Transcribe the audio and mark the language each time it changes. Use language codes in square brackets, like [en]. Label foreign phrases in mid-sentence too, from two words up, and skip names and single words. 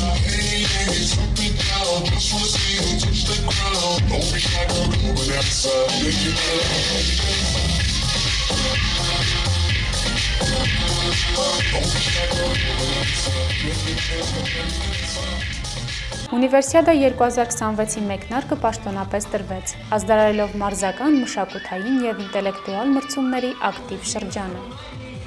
[en] Hey ladies, jump it down, just wanna see you touch the ground. Don't be shy, girl, go bonanza. Shake your body like a belly dancer. Don't be shy, girl, go bonanza. Shake your body like a belly dancer. [hy] Ունիվերսիադա 2026-ի մեկնարկը պաշտոնապես տրվեց, ազդարարելով մարզական, մշակութային և ինտելեկտուալ մրցումների ակտիվ շրջանը։